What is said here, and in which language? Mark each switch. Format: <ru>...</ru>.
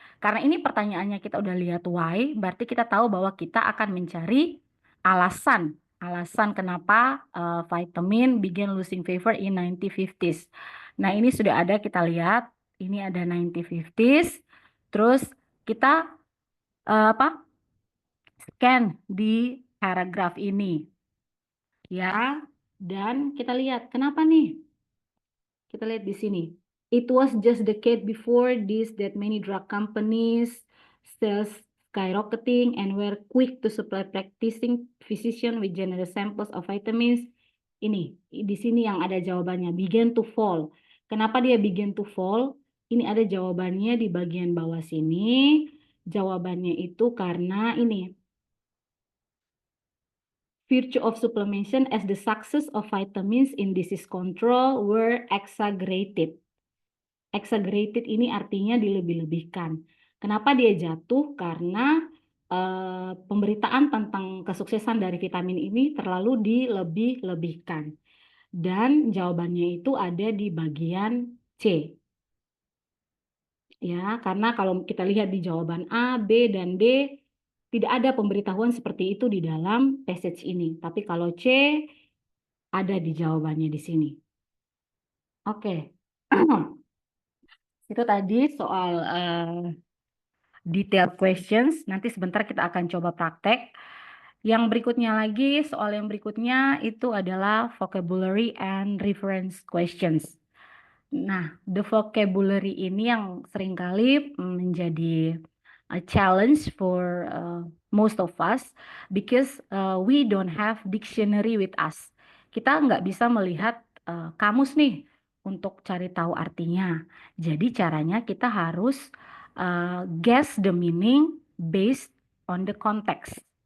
<id>Karena ini pertanyaannya kita udah lihat why, berarti kita tahu bahwa kita akan mencari alasan. Alasan kenapa vitamin began losing favor in 1950s. Nah, ini sudah ada, kita lihat. Ini ada 1950s. Terus kita scan di paragraf ini. Ya, dan kita lihat kenapa nih? Kita lihat di sini.</id> <en>It was just decade before this that many drug companies sales skyrocketing and were quick to supply practicing physician with generous samples of vitamins.</en> <id>Ini, di sini yang ada jawabannya,</id> <en>began to fall.</en> <id>Kenapa dia began to fall? Ini ada jawabannya di bagian bawah sini. Jawabannya itu karena ini,</id> <en>virtue of supplementation as the success of vitamins in disease control were exaggerated.</en> <id>Exaggerated ini artinya dilebih-lebihkan. Kenapa dia jatuh? Karena pemberitaan tentang kesuksesan dari vitamin ini terlalu dilebih-lebihkan. Dan jawabannya itu ada di bagian C. Ya, karena kalau kita lihat di jawaban A, B, dan D, tidak ada pemberitahuan seperti itu di dalam passage ini. Tapi kalau C, ada di jawabannya di sini. Oke. Itu tadi soal detailed questions. Nanti sebentar kita akan coba praktek. Yang berikutnya lagi, soal yang berikutnya itu adalah vocabulary and reference questions.</id> <en>Nah, the vocabulary</en> <id>ini yang seringkali menjadi</id> <en>a challenge for most of us because we don't have dictionary with us.</en> <id>Kita nggak bisa melihat kamus nih untuk cari tahu artinya. Jadi caranya kita harus</id> <en>guess the meaning based on the context.</en>